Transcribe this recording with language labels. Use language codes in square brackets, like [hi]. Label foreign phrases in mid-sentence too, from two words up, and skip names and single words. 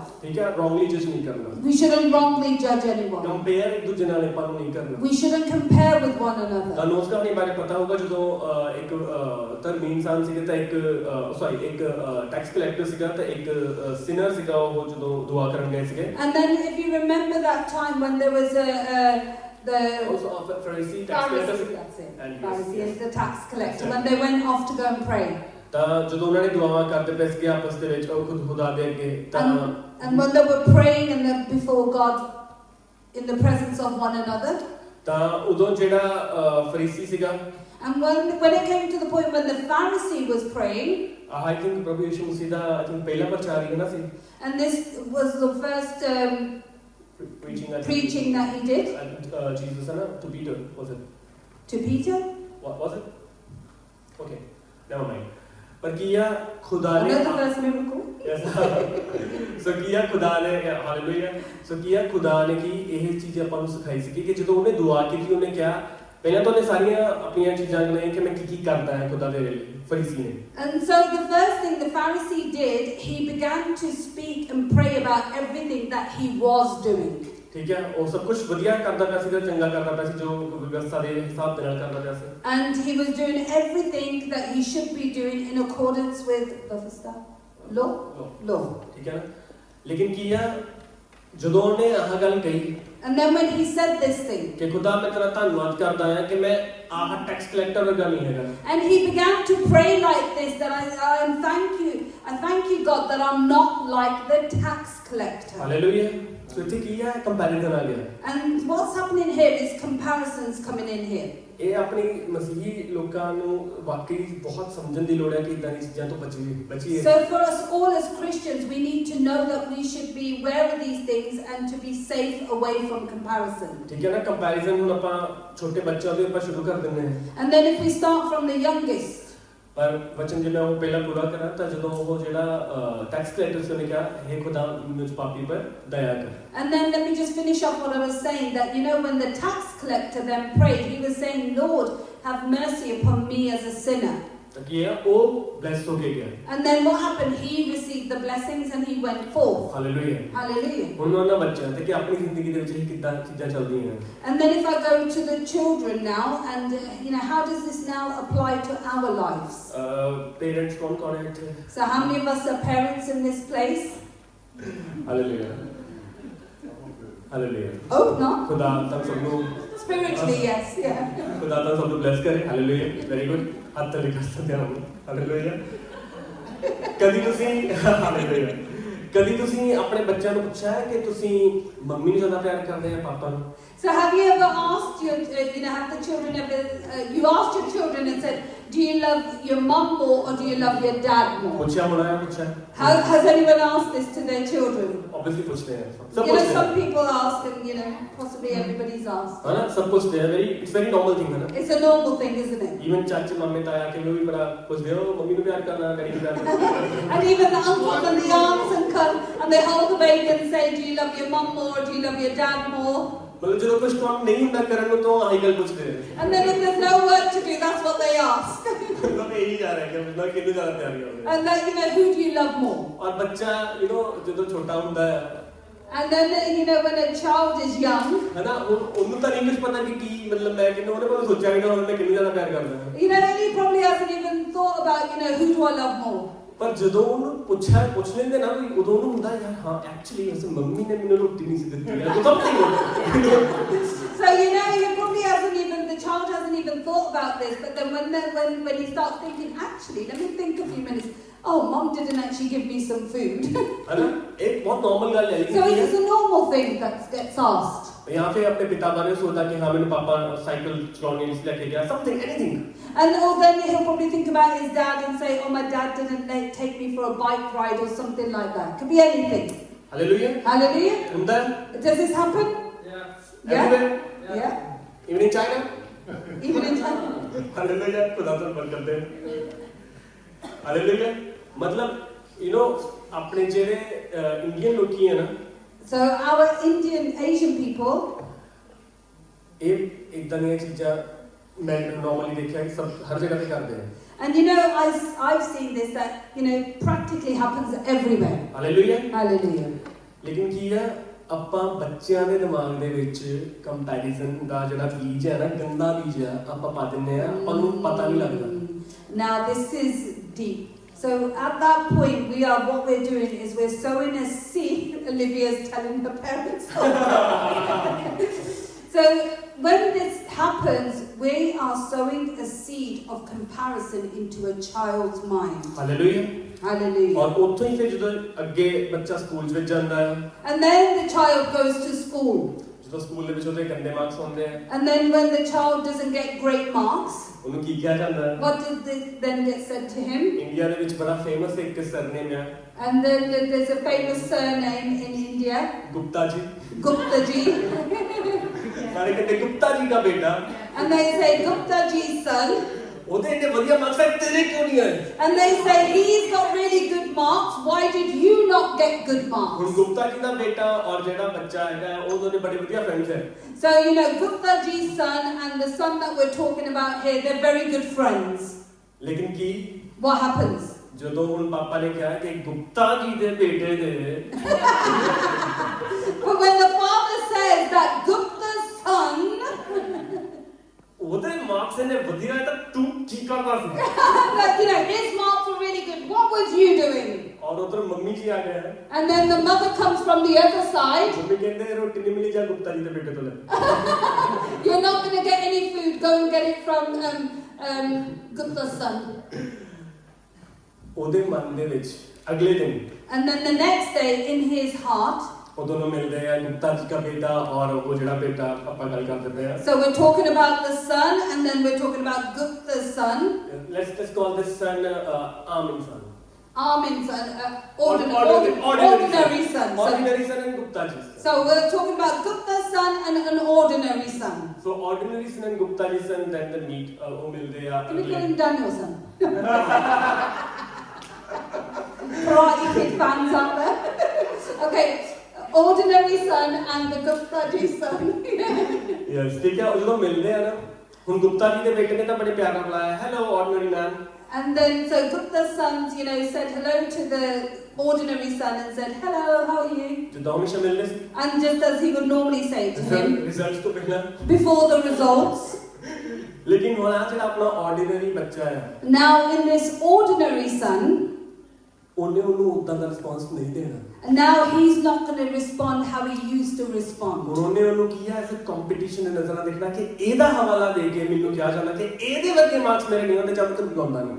[hi] ठीक है, [en] wrongly judge [hi] नहीं करना. [en] We shouldn't wrongly judge anyone. [hi] Compare एक दूसरे नाल अपन नहीं करना. [en] We shouldn't compare with one another. [pa] ਤੁਹਾਨੂੰ ਉਸ ਕਹਾਣੀ ਬਾਰੇ ਪਤਾ ਹੋਊਗਾ ਜਦੋਂ ਇੱਕ ਧਰਮੀ ਇਨਸਾਨ ਸੀਗਾ ਤਾਂ ਇੱਕ ਟੈਕਸ ਕਲੈਕਟਰ ਸੀਗਾ ਤਾਂ ਇੱਕ ਸਿਨਰ ਸੀਗਾ ਉਹ ਜਦੋਂ ਦੁਆ ਕਰਨ ਗਏ ਸੀਗੇ. [en] And then if you remember that time when there was the also Pharisee tax collector. Pharisee, that's it. And Pharisee yes. is the tax collector, when they went off to go and pray. [pa] ਤਾਂ ਜਦੋਂ ਉਹਨਾਂ ਨੇ ਦੁਆਵਾਂ ਕਰਦੇ ਪਏ ਸੀਗੇ ਆਪਸ ਦੇ ਵਿੱਚ ਉਹ ਖੁਦਾ ਦੇ ਅੱਗੇ ਤਾਂ [en] And when they were praying before God in the presence of one another. [pa] ਤਾਂ ਉਦੋਂ ਜਿਹੜਾ ਫਰੀਸੀ ਸੀਗਾ [en] And when it came to the point when the Pharisee was praying, I think [pa] ਪ੍ਰਭੂ ਯਿਸੂ ਮਸੀਹ ਦਾ [en] I think [pa] ਪਹਿਲਾ ਪ੍ਰਚਾਰ ਹੀ ਨਾ ਸੀ. [en] and this was the first preaching that he did. Jesus [hi] है ना [en] to Peter was it? To Peter? What was it? Okay, never mind. [hi] पर किया खुदा ने [en] Another first miracle. [pa] ਸੋ ਕੀਆ ਖੁਦਾ ਨੇ ਹਾਲੇਲੂਇਆ ਸੋ ਕੀਆ ਖੁਦਾ ਨੇ ਕੀ ਇਹ ਚੀਜ਼ ਆਪਾਂ ਨੂੰ ਸਿਖਾਈ ਸੀ ਕਿ ਜਦੋਂ ਉਹਨੇ ਦੁਆ ਕੀਤੀ ਉਹਨੇ ਕਿਹਾ ਪਹਿਲਾਂ ਤਾਂ ਉਹਨੇ ਸਾਰੀਆਂ ਆਪਣੀਆਂ ਚੀਜ਼ਾਂ ਗਣਾਈਆਂ ਕਿ ਮੈਂ ਕੀ ਕਰਦਾ ਹੈ ਖੁਦਾ ਦੇ ਲਈ ਫਰੀਸੀ ਨੇ. [en] And so the first thing the Pharisee did, he began to speak and pray about everything that he was doing. [pa] ਠੀਕ ਹੈ ਉਹ ਸਭ ਕੁਝ ਵਧੀਆ ਕਰਦਾ ਪਿਆ ਸੀ ਚੰਗਾ ਕਰਦਾ ਪਿਆ ਸੀ ਜੋ ਵਿਵਸਥਾ ਦੇ ਹਿਸਾਬ ਦੇ ਨਾਲ ਕਰਦਾ ਪਿਆ ਸੀ. [en] And he was doing everything that he should be doing in accordance with law. [pa] ਠੀਕ ਹੈ ਨਾ ਲੇਕਿਨ ਕੀ ਆ ਜਦੋਂ ਉਹਨੇ ਆਹ ਗੱਲ ਕਹੀ [en] And then when he said this thing, [pa] ਕਿ ਖੁਦਾ ਮੈਂ ਤੇਰਾ ਧੰਨਵਾਦ ਕਰਦਾ ਹਾਂ ਕਿ ਮੈਂ ਆਹ ਟੈਕਸ ਕਲੈਕਟਰ ਵਰਗਾ ਨਹੀਂ ਹੈਗਾ. [en] and he began to pray like this, that I thank you God that I'm not like the tax collector. Hallelujah. So [pa] ਇੱਥੇ ਕੀ ਹੈ ਕੰਪੈਰੀਜ਼ਨ ਆ ਗਿਆ. [en] And what's happening here is comparisons coming in here. [pa] ਇਹ ਆਪਣੀ ਮਸੀਹੀ ਲੋਕਾਂ ਨੂੰ ਵਾਕਈ ਬਹੁਤ ਸਮਝਣ ਦੀ ਲੋੜ ਹੈ ਕਿ ਇਦਾਂ ਦੀ ਚੀਜ਼ਾਂ ਤੋਂ ਬਚੀਏ. [en] So for us all as Christians, we need to know that we should be aware of these things and to be safe away from comparison. [pa] ਠੀਕ ਹੈ ਨਾ ਕੰਪੈਰੀਜ਼ਨ ਹੁਣ ਆਪਾਂ ਛੋਟੇ ਬੱਚਿਆਂ ਤੋਂ ਆਪਾਂ ਸ਼ੁਰੂ ਕਰ ਦਿੰਦੇ ਹਾਂ. [en] And then if we start from the youngest, [pa] ਪਰ ਵਚਨ ਜੇ ਮੈਂ ਉਹ ਪਹਿਲਾਂ ਪੂਰਾ ਕਰਾਂ ਤਾਂ ਜਦੋਂ ਉਹ ਜਿਹੜਾ ਟੈਕਸ ਕਲੈਕਟਰ ਸੀ ਉਹਨੇ ਕਿਹਾ [hi] हे खुदा मुझ पापी पर दया कर. [en] and then let me just finish off what I was saying, that when the tax collector then prayed, he was saying, Lord, have mercy upon me as a sinner. [pa] ਤਾਂ ਕੀ ਹੈ ਉਹ ਬਲੈਸ ਹੋ ਕੇ ਗਿਆ. [en] And then what happened? He received the blessings and he went forth. [pa] ਹਾਲੇਲੂਇਆ. [en] Hallelujah. [pa] ਹੁਣ ਉਹਨਾਂ ਬੱਚਿਆਂ ਤੇ ਕਿ ਆਪਣੀ ਜ਼ਿੰਦਗੀ ਦੇ ਵਿੱਚ ਇਹ ਕਿੱਦਾਂ ਚੀਜ਼ਾਂ ਚੱਲਦੀਆਂ ਹਨ. [en] And then if I go to the children now, and how does this now apply to our lives? [pa] ਪੇਰੈਂਟਸ ਕੌਣ ਹੈ ਇੱਥੇ? [en] So how many of us are parents in this place? [pa] ਹਾਲੇਲੂਇਆ. ਹਾਲੇਲੂਇਆ. [en] Oh, no. [pa] ਖੁਦਾ ਤਾਂ ਸਭ ਨੂੰ [en] Spiritually, yes, yeah. [pa] ਖੁਦਾ ਤਾਂ ਸਭ ਨੂੰ ਬਲੈਸ ਕਰੇ. ਹਾਲੇਲੂਇਆ. [en] very good. [pa] ਹੱਥ ਤੇ ਲਿਖਾ ਸਕਦੇ ਹਾਂ. ਹਾਲੇਲੂਇਆ. ਕਦੀ ਤੁਸੀਂ ਆਪਣੇ ਬੱਚਿਆਂ ਨੂੰ ਪੁੱਛਿਆ ਹੈ ਕਿ ਤੁਸੀਂ ਮੰਮੀ ਨੂੰ ਜ਼ਿਆਦਾ ਪਿਆਰ ਕਰਦੇ ਆ ਪਾਪਾ ਨੂੰ? [en] So have you ever asked have the children ever, you asked your children and said, do you love your mum more or do you love your dad more? [pa] ਪੁੱਛਿਆ ਹੋਣਾ ਪੁੱਛਿਆ. [en] Has anyone asked this to their children? [pa] Obviously ਪੁੱਛਦੇ ਆ. [en] Some people ask and possibly everybody's asked. [hi] है ना सब पूछते हैं. [en] It's very normal thing [hi] है ना. [en] It's a normal thing, isn't it? [hi] Even चाचे मामे ताया के लोग भी बड़ा पूछते हो मम्मी को प्यार करना डैडी को प्यार करना. [en] And even the uncles and the aunts and come and they hold the baby and say, do you love your mum more or do you love your dad more? [pa] मतलब ਜਦੋਂ ਕੁਝ ਕੰਮ ਨਹੀਂ ਹੁੰਦਾ ਕਰਨ ਨੂੰ ਤਾਂ ਆਹੀ ਗੱਲ ਪੁੱਛਦੇ हैं. [en] And then if there's no work to do, that's what they ask. [hi] मतलब यही जा रहा है कि मतलब [pa] ਕਿੰਨੂੰ ਜ਼ਿਆਦਾ ਪਿਆਰ ਕਰਦਾ [en] And that, you know, who do you love more? [hi] और बच्चा [pa] ਜਦੋਂ ਛੋਟਾ ਹੁੰਦਾ ਹੈ [en] And then, you know, when a child is young, [hi] है ना [pa] ਉਹਨੂੰ ਤਾਂ ਨਹੀਂ ਕੁਝ ਪਤਾ ਕਿ ਕੀ ਮਤਲਬ ਮੈਂ ਕਿੰਨੂੰ ਉਹਨੇ ਕੋਈ ਸੋਚਿਆ ਵੀ ਨਾ ਉਹਨੇ ਕਿੰਨੂੰ ਜ਼ਿਆਦਾ ਪਿਆਰ ਕਰਦਾ ਹੈ [en] you know, he probably hasn't even thought about, you know, who do I love more? [pa] ਪਰ ਜਦੋਂ ਉਹਨੂੰ ਪੁੱਛ ਲੈਂਦੇ ਨਾ ਵੀ ਉਦੋਂ ਉਹਨੂੰ ਹੁੰਦਾ ਯਾਰ ਹਾਂ ਐਕਚੁਅਲੀ ਉਸ ਮੰਮੀ ਨੇ ਮੈਨੂੰ ਰੋਟੀ ਨਹੀਂ ਸੀ ਦਿੱਤੀ ਹੈ ਸਮਥਿੰਗ [en] So, you know, he probably hasn't even, the child hasn't even thought about this, but then when he starts thinking, actually, let me think a few minutes, oh, mom didn't actually give me some food. [hi] है ना एक बहुत नॉर्मल ਗੱਲ है [en] So [hi] लेकिन [en] it's a normal thing that gets asked. [hi] यहाँ पे अपने पिता बारे सोचा कि हाँ मेरे पापा साइकिल चलाने इसलिए लेके गया [en] something anything And or then he'll probably think about his dad and say, oh, my dad didn't take me for a bike ride or something like that. Could be anything. [hi] हालेलुया [en] Hallelujah. [pa] ਹੁੰਦਾ [en] Does this happen? Yeah. Yeah. everywhere Yeah. even in China Even in China. [hi] हालेलुया खुदा से बंद करते हैं हालेलुया मतलब अपने जेरे इंडियन लोग की है ना [en] So our Asian people, [hi] एक एकदम ये चीज़ा मैं नॉर्मली देखा है सब हर जगह पे करते हैं [en] and you know, I've seen this that, you know, practically happens everywhere. [hi] हालेलुया [en] Hallelujah. [pa] ਲੇਕਿਨ ਕੀ ਆ ਆਪਾਂ ਬੱਚਿਆਂ ਦੇ ਦਿਮਾਗ ਦੇ ਵਿੱਚ ਕੰਪੈਰੀਜ਼ਨ ਦਾ ਜਿਹੜਾ ਬੀਜ ਹੈ ਨਾ ਗੰਦਾ ਬੀਜ ਆ ਆਪਾਂ ਪਾ ਦਿੰਦੇ ਆ ਆਪਾਂ ਨੂੰ ਪਤਾ ਨਹੀਂ ਲੱਗਦਾ [en] Now this is deep. So at that point, what we're doing is we're sowing a seed. Olivia's telling her parents. So when this happens, we are sowing a seed of comparison into a child's mind. [pa] ਹਾਲੇਲੂਇਆ [en] Hallelujah. [pa] ਔਰ ਉੱਥੋਂ ਹੀ ਫਿਰ ਜਦੋਂ ਅੱਗੇ ਬੱਚਾ ਸਕੂਲ ਵਿੱਚ ਜਾਂਦਾ ਹੈ [en] And then the child goes to school. [pa] ਜਦੋਂ ਸਕੂਲ ਦੇ ਵਿੱਚ ਉਹਦੇ ਗੰਦੇ ਮਾਰਕਸ ਹੁੰਦੇ ਆ [en] And then when the child doesn't get great marks, [pa] ਉਹਨੂੰ ਕੀ ਕਿਹਾ ਜਾਂਦਾ ਹੈ [en] what then get said to him? [pa] ਇੰਡੀਆ ਦੇ ਵਿੱਚ ਬੜਾ ਫੇਮਸ ਇੱਕ ਸਰਨੇਮ ਹੈ [en] And then there's a famous surname in India, [pa] ਗੁਪਤਾ ਜੀ [en] Gupta ji. [pa] ਸਾਰੇ ਕਹਿੰਦੇ ਗੁਪਤਾ ਜੀ ਦਾ ਬੇਟਾ [en] And they say, Gupta ji's son. [pa] ਉਹਦੇ ਇੰਨੇ ਵਧੀਆ ਮਾਰਕਸ ਹੈ ਤੇਰੇ ਕਿਉਂ ਨਹੀਂ ਆਏ [en] And they say, he's got really good marks. Why did you not get good [pa] ਹੁਣ [en] marks? [pa] ਗੁਪਤਾ ਜੀ ਦਾ ਬੇਟਾ ਔਰ ਜਿਹੜਾ ਬੱਚਾ ਹੈਗਾ ਉਹ ਦੋਨੇ ਬੜੇ ਵਧੀਆ ਫਰੈਂਡਸ ਹੈ [en] So, you know, Gupta ji's son and the son that we're talking about here, they're very good friends. [pa] ਲੇਕਿਨ ਕੀ [en] What happens? [pa] ਜਦੋਂ ਹੁਣ ਪਾਪਾ ਨੇ ਕਿਹਾ ਕਿ ਗੁਪਤਾ ਜੀ ਦੇ ਬੇਟੇ ਦੇ [en] But when the father says that Gupta's son, [pa] ਉਹਦੇ ਮਾਰਕਸ ਨੇ ਵਧੀਆ ਹੈ ਤਾਂ ਤੂੰ ਕੀ ਕਰਦਾ ਸੀ [en] that, you know, his marks were really good, what was you doing? [pa] ਔਰ ਉਧਰ ਮੰਮੀ ਜੀ ਆ ਗਏ [en] And then the mother comes from the other side. [pa] ਮੰਮੀ ਕਹਿੰਦੇ ਰੋਟੀ ਨਹੀਂ ਮਿਲੀ ਜਾ ਗੁਪਤਾ ਜੀ ਦੇ ਬੇਟੇ ਤੋਂ ਲੈ [en] You're not going to get any food, go and get it from Gupta's son. [pa] ਉਹਦੇ ਮਨ ਦੇ ਵਿੱਚ ਅਗਲੇ ਦਿਨ [en] And then the next day, in his heart, [pa] ਉਹ ਦੋਨੋਂ ਮਿਲਦੇ ਆ ਗੁਪਤਾ ਜੀ ਦਾ ਬੇਟਾ ਔਰ ਉਹ ਜਿਹੜਾ ਬੇਟਾ ਆਪਾਂ ਗੱਲ ਕਰਦੇ ਪਏ ਆ [en] so we're talking about the son, and then we're talking about Gupta's son, let's call this son Amin son Armin's son, ordinary ordinary son. ordinary son and Gupta ji son. So we're talking about Gupta's son and an ordinary son. So ordinary son and Gupta ji son then they meet [pa] ਉਹ ਮਿਲਦੇ ਆ [en] Can we call him Daniel son? Karate Kid fans out there. Okay, ordinary son and the Gupta ji son. [pa] ਯੈਸ ਠੀਕ ਹੈ ਉਹ ਜਦੋਂ ਮਿਲਦੇ ਆ ਨਾ ਹੁਣ ਗੁਪਤਾ ਜੀ ਦੇ ਬੇਟੇ ਨੇ ਤਾਂ ਬੜੇ ਪਿਆਰ ਨਾਲ ਬੁਲਾਇਆ [en] hello ordinary man And then so Gupta's sons, you know, said hello to the ordinary son and said, hello, how are you? [pa] ਜਦੋਂ ਹਮੇਸ਼ਾ ਮਿਲਦੇ ਸੀ [en] And just as he would normally say to him [pa] ਰਿਜ਼ਲਟਸ ਤੋਂ ਪਹਿਲਾਂ [en] before the results. [pa] ਲੇਕਿਨ ਹੁਣ ਆ ਜਿਹੜਾ ਆਪਣਾ ਆਰਡੀਨਰੀ ਬੱਚਾ ਹੈ [en] Now in this ordinary son, [pa] ਉਹਨੇ ਉਹਨੂੰ ਉਦਾਂ ਦਾ ਰਿਸਪੌਂਸ ਨਹੀਂ ਦੇਣਾ [en] and now he's not going to respond how he used to respond. [pa] ਹੁਣ ਉਹਨੇ ਉਹਨੂੰ ਕੀ ਹੈ ਐਸ ਕੰਪੀਟੀਸ਼ਨ ਦੇ ਨਜ਼ਰ ਨਾਲ ਦੇਖਣਾ ਕਿ ਇਹਦਾ ਹਵਾਲਾ ਦੇ ਕੇ ਮੈਨੂੰ ਕਿਹਾ ਜਾਂਦਾ ਕਿ ਇਹਦੇ ਵਰਗੇ ਮਾਰਕਸ ਮੇਰੇ ਨਹੀਂ ਹੁੰਦੇ ਜਦ ਤੱਕ ਗਾਉਂਦਾ ਨਹੀਂ